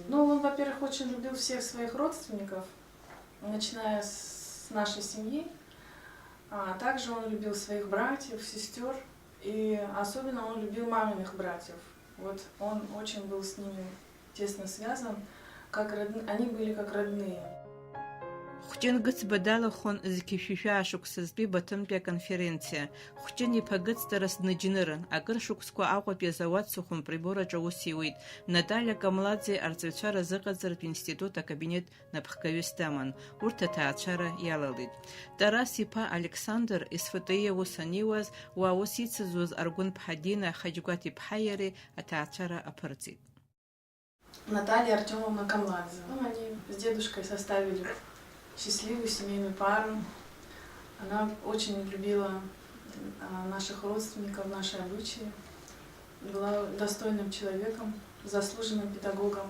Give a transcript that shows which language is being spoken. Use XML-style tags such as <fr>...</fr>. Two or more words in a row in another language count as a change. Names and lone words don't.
<ru>Он, во-первых, очень любил всех своих родственников, начиная с нашей семьи. А также он любил своих братьев, сестер. И особенно он любил маминых братьев. Он очень был с ними тесно связан, они были как родные.</ru> <ab>Хәҷын Гыцба далахон зқьышәышәаа шықәсазтәи Баҭымтәи аконференциа. Хәҷын иԥа Гыцдарас днаџьнырын, акыр шықәсқәа Аҟәатәи азауад сухәымприбораҿ аус иуит. Наталиа Камладзе арҵаҩцәа разыҟаҵаратә институт акабинет напхгаҩыс даман. Урҭ аҭаацәара иалалеит. Тарас иԥа Александр СФТИ аус аниуаз, уа аус ицызуаз Аргәын-ԥҳа Дина Хаџьгәаҭ-иԥҳа иареи аҭаацәара аԥырҵит.</ab> <ru>Наталья Артемовна Камладзе. Они с дедушкой составили счастливую семейную пару. Она очень любила наших родственников, наши обычаи. Была достойным человеком, заслуженным педагогом.</ru>